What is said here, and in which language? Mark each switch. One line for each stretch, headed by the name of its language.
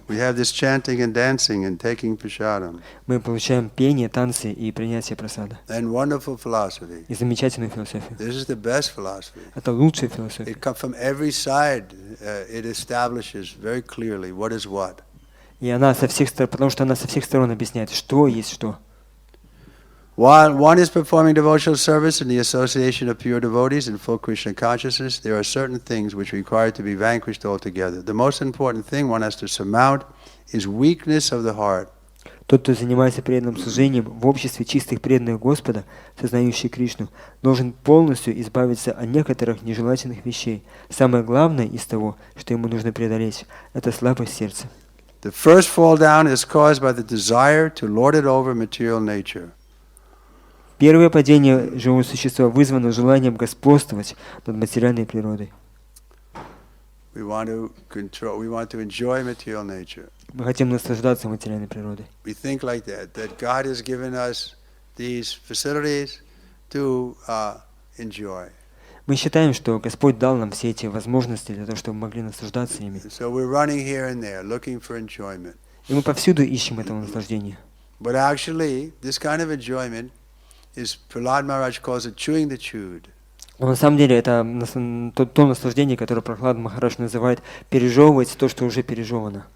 English: We have this chanting and dancing and taking prasadam.
Russian: Мы получаем пение, танцы и принятие прасада.
English: And wonderful philosophy.
Russian: И замечательную философию.
English: This is the best philosophy.
Russian: Это лучшая философия.
English: It comes from every side. It establishes very clearly what is what.
Russian: И она со всех сторон, потому что она со всех сторон объясняет, что есть что.
English: While one is performing devotional service in the association of pure devotees in full Krishna consciousness, there are certain things which require to be vanquished altogether. The most important thing one has to surmount is weakness of the heart.
Russian: Тот, кто занимается преданным служением в обществе чистых преданных Господа, сознающих Кришну, должен полностью избавиться от некоторых нежелательных вещей. Самое главное из того, что ему нужно преодолеть, это слабость сердца.
English: The first fall down is caused by the desire to lord it over material nature.
Russian: Первое падение живого существа вызвано желанием господствовать над материальной природой.
English: We want to enjoy material nature.
Russian: Мы хотим наслаждаться материальной природой.
English: We think like that God has given us these facilities to enjoy.
Russian: Мы считаем, что Господь дал нам все эти возможности для того, чтобы мы могли наслаждаться ими.
English: So we're running here and there, looking for enjoyment.
Russian: И мы повсюду ищем этого наслаждения.
English: But actually, this kind of enjoyment is, Prahlad Maharaj calls it chewing the chewed.
Russian: Но на самом деле это то наслаждение, которое Прахлад Махарадж называет пережевывать то, что уже пережевано.